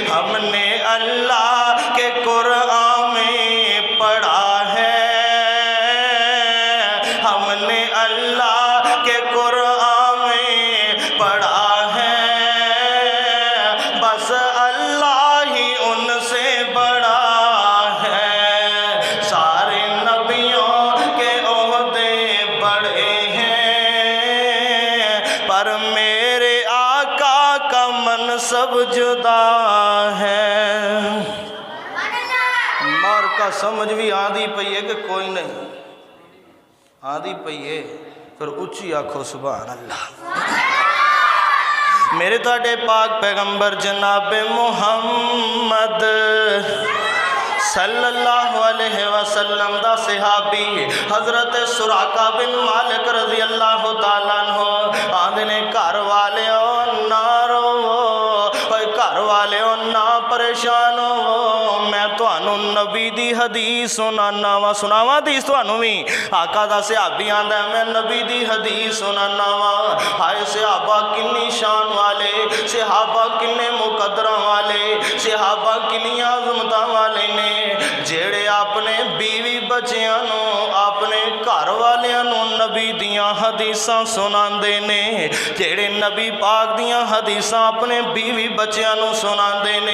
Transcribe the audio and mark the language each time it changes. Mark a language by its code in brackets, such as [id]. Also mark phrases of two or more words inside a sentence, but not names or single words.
[ur] ہم نے اللہ کے قرآن میں پڑھا ہے، ہم نے اللہ کے قرآن میں پڑھا ہے، بس اللہ ہی ان سے بڑا ہے. سارے نبیوں کے عہدے بڑے ہیں، پر میرے آقا کا منصب جدا ہے. [pa] مار کا سمجھ بھی آندی پئی ہے کہ کوئی نہیں آندی پئی ہے، پھر اچی آکھو [ar] سبحان الله. [pa] میرے تہاڈے پاک پیغمبر جناب محمد [ar] صلى الله عليه وسلم [pa] دا صحابی حضرت سراقہ بن مالک [ar] رضي الله تعالى عنه [pa] آندے نے گھر والے نہ رووو، گھر والے نہ پریشان ہو، میں تہانو نبی دی حدیث سنانا وا. سناوا حدیث تہانو بھی? آقا دا صحابی آندا میں نبی دی حدیث سنانا وا. ہائے صحابہ کنی شان والے، صحابہ کنے مقدرا والے، صحابہ کنی عظمتاں والے نے، جیڑے اپنے بیوی بچیاں نوں اپنے گھر والیاں نوں نبی دیاں حدیثاں سناندے نے، جیڑے نبی پاک دیاں حدیثاں اپنے بیوی بچیاں نوں سناندے نے.